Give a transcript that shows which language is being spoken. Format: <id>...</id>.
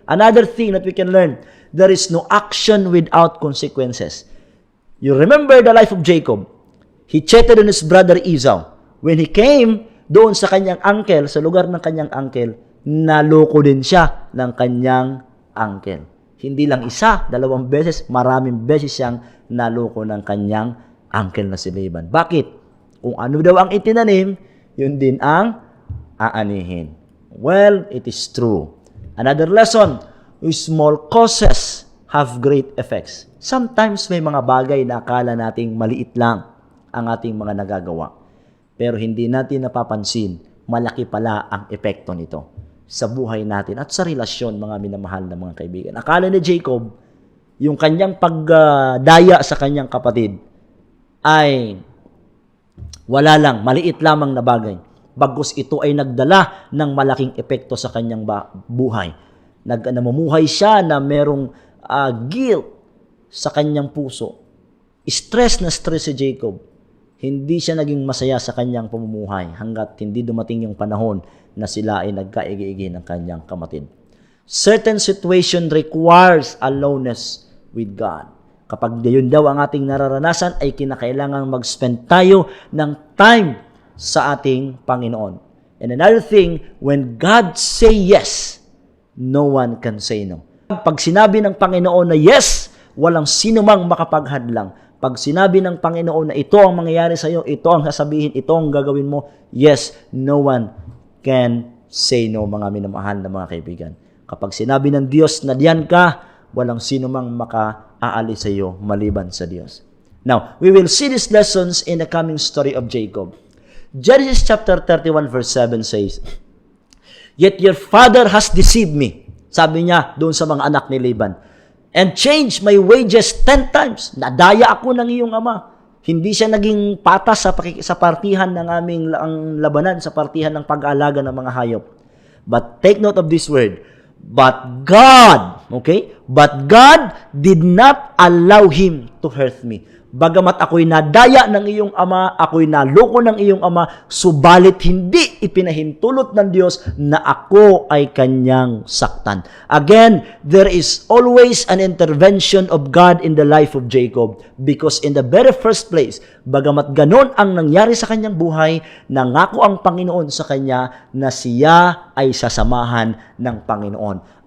<en>Another thing that we can learn, there is no action without consequences. You remember the life of Jacob. He cheated on his brother Esau. When he came</en> <tl>doon sa kanyang uncle, sa lugar ng kanyang uncle, naloko din siya ng kanyang uncle. Hindi lang isa, 2 beses, maraming beses siyang naloko ng kanyang uncle na si Laban. Bakit? Kung ano daw ang itinanim, yun din ang aanihin.</tl> <en>Well, it is true. Another lesson, small causes have great effects.</en> <tl>Sometimes may mga bagay na akala nating maliit lang ang ating mga nagagawa. Pero hindi natin napapansin, malaki pala ang epekto nito sa buhay natin at sa relasyon, mga minamahal na mga kaibigan. Akala ni Jacob, yung kanyang pagdaya sa kanyang kapatid ay wala lang, maliit lamang na bagay. Bagkus ito ay nagdala ng malaking epekto sa kanyang buhay. Namumuhay siya na merong guilt sa kanyang puso. Stress na stress si Jacob. Hindi siya naging masaya sa kanyang pamumuhay hanggat hindi dumating yung panahon na sila ay nagkaigi-igi ng kanyang kapatid.</tl> <en>Certain situation requires aloneness with God.</en> <tl>Kapag yun daw ang ating nararanasan, ay kinakailangan mag-spend tayo ng time sa ating Panginoon.</tl> <en>And another thing, when God say yes, no one can say no.</en> <tl>Pag sinabi ng Panginoon na yes, walang sino mang makapaghadlang. Pag sinabi ng Panginoon na ito ang mangyayari sa iyo, ito ang sasabihin, ito ang gagawin mo,</tl> <en>yes, no one can say no,</en> <tl>mga minamahal na mga kaibigan. Kapag sinabi ng Diyos na diyan ka, walang sino mang makaalis sa iyo maliban sa Diyos.</tl> <en>Now, we will see these lessons in the coming story of Jacob. Genesis chapter 31 verse 7 says, "Yet your father has deceived me."</en> <tl>Sabi niya doon sa mga anak ni Laban,</tl> <en>"and changed my wages 10 times.</en> <tl>Nadaya ako ng iyong ama." Hindi siya naging patas sa partihan ng aming labanan, sa partihan ng pag-aalaga ng mga hayop.</tl> <en>But take note of this word, but God, okay? But God did not allow him to hurt me.</en> <tl>Bagamat ako'y nadaya ng iyong ama, ako'y naloko ng iyong ama, subalit hindi ipinahintulot ng Diyos na ako ay kanyang saktan.</tl> <en>Again, there is always an intervention of God in the life of Jacob, because in the very first place,</en> <tl>bagamat ganon ang nangyari sa kanyang buhay, nangako ang Panginoon sa kanya na siya ay sasamahan ng Panginoon.</tl>